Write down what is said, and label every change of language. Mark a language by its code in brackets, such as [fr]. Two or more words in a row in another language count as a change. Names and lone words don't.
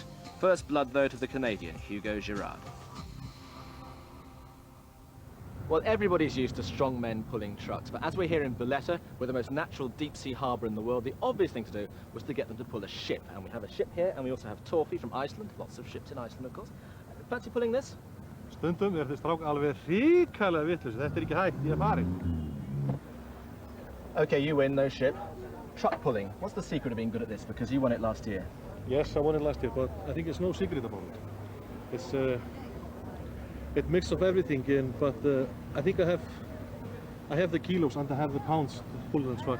[en] First blood, though, to the Canadian, Hugo Girard. Well, everybody's used to strong men pulling trucks, but as we're here in Valletta, we're the most natural deep-sea harbour in the world, the obvious thing to do was to get them to pull a ship. And we have a ship here, and we also have Torfi from Iceland. Lots of ships in Iceland, of course. Fancy pulling this? [is] Stundum þessi strák alveg hrikalega vitlaus. Þetta ekki hægt, ég farinn. [en] Okay, you win, no ship. Truck pulling, what's the secret of being good at this? Because you won it last year. Yes, I won it last year, but I think there's no secret about it. It's a mix of everything, but I think I have the kilos and I have the pounds to pull the truck.